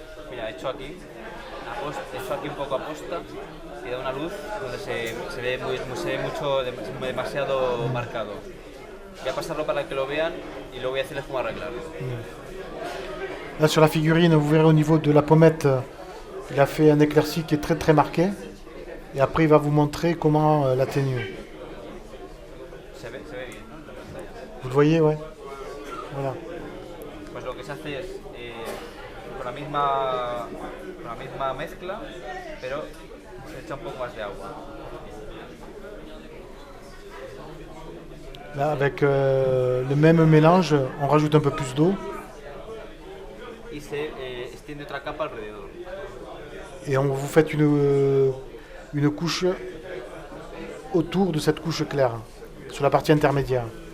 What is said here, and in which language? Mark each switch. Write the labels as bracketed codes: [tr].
[es] Mira, he hecho aquí un poco aposta y da una luz donde se ve mucho, demasiado marcado. Voy a pasarlo para que lo vean y luego voy a decirles cómo arreglarlo. [fr] Là sur la figurine, vous verrez au niveau de la pommette, il a fait un éclairci qui est très très marqué. Et après il va vous montrer comment l'atténuer. [es] Se ve bien, ¿no? En la pantalla. [fr] Vous le voyez, ouais. Voilà. [es] Pues lo que se hace es con la misma mezcla, pero se echa un poco más de agua. [fr] Là avec le même mélange, on rajoute un peu plus d'eau. [es] Y se extiende otra capa alrededor. [fr] Et vous faites une couche autour de cette couche claire, sur la partie intermédiaire.